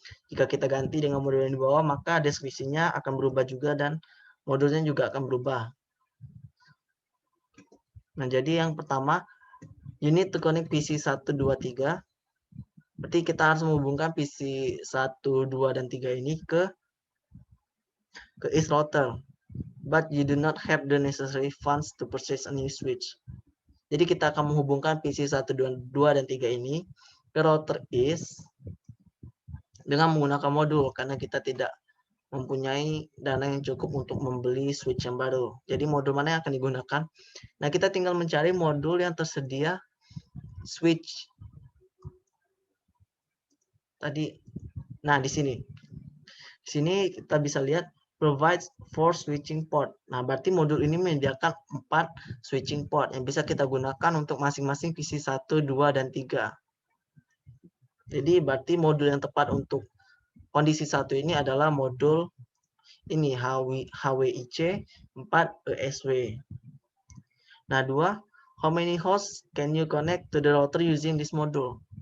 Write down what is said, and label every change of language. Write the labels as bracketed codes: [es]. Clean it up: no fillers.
[id] Jika kita ganti dengan modul yang di bawah, maka deskripsinya akan berubah juga dan modulnya juga akan berubah. Nah, jadi yang pertama, [en] you need to connect PC 1, 2, 3. [id] Berarti kita harus menghubungkan PC 1, 2, dan 3 ini ke is router. [en] But you do not have the necessary funds to purchase a new switch. [id] Jadi kita akan menghubungkan PC 1, 2, dan 3 ini ke router is dengan menggunakan modul karena kita tidak mempunyai dana yang cukup untuk membeli switch yang baru. Jadi modul mana yang akan digunakan? Nah, kita tinggal mencari modul yang tersedia switch tadi. Nah, di sini. Di sini kita bisa lihat [en] provides 4 switching port. [id] Nah, berarti modul ini menyediakan 4 switching port yang bisa kita gunakan untuk masing-masing PC 1, 2, dan 3. Jadi berarti modul yang tepat untuk kondisi 1 ini adalah modul ini HWIC 4 ESW. [en] Nah, 2, how many hosts can you connect to the router using this module?